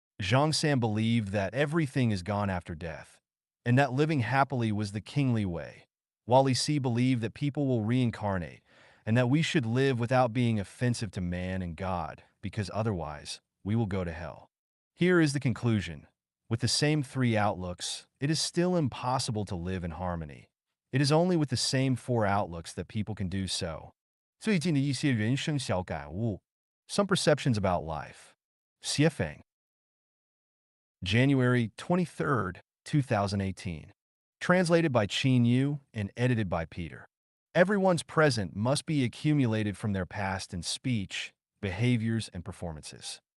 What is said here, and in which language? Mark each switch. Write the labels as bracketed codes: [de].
[en] Zhang San believed that everything is gone after death, and that living happily was the kingly way, while Li Si believed that people will reincarnate, and that we should live without being offensive to man and God, because otherwise we will go to hell. Here is the conclusion. With the same three outlooks, it is still impossible to live in harmony. It is only with the same four outlooks that people can do so. [zh] 最近的一些人生小感悟. [en] Some perceptions about life. Xuefeng, January 23rd, 2018. Translated by Qin Yu and edited by Peter. Everyone's present must be accumulated from their past in speech, behaviors, and performances.